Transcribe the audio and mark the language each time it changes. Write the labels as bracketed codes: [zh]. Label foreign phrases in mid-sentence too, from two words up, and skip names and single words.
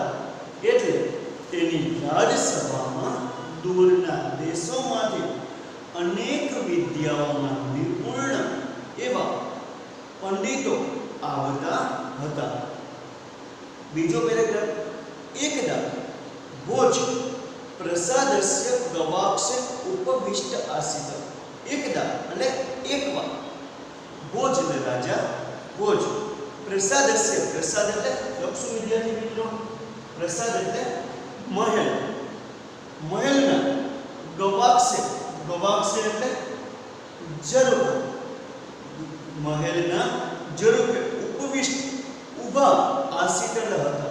[gu] એટલે તેની રાજસભામાં દૂરના દેશોમાંથી અનેક વિદ્યાઓમાં નિપુણ એવા પંડિતો આવતા હતા. બીજો પેરેગ્રાફ [sa] एकदा भोज प्रसादस्य गवाक्षे उपविष्ट आसीत। [gu] एकदा એટલે એકવાર ભોજ એટલે રાજા ભોજ પ્રસાદस्य પ્રસાદ એટલે લખશું વિદ્યાર્થી મિત્રો પ્રસાદ એટલે મહેલ મહેલના ગવાક્ષે ગવાક્ષે એટલે ઝરૂખ મહેલના ઝરૂખે ઉપવિષ્ટ ઊભા આસીત એટલે હતા।